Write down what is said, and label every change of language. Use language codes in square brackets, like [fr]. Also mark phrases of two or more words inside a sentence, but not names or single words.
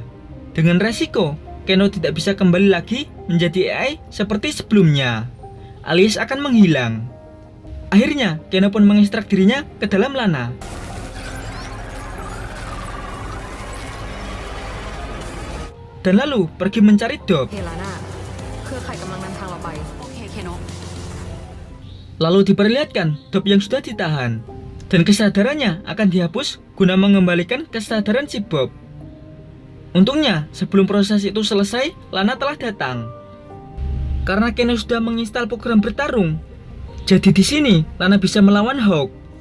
[id] Dengan resiko Keno tidak bisa kembali lagi menjadi AI seperti sebelumnya, alias akan menghilang. Akhirnya Keno pun mengekstrak dirinya ke dalam Lana. Dan lalu pergi mencari Dob. [th] เฮลาน่าเครือข่ายกำลังนำทางเราไป โอเคเคโนะ [id] Lalu diperlihatkan Dob yang sudah ditahan dan kesadarannya akan dihapus guna mengembalikan kesadaran si Bob. Untungnya sebelum proses itu selesai, Lana telah datang. Karena Keno sudah menginstal program bertarung, jadi di sini Lana bisa melawan Hawk.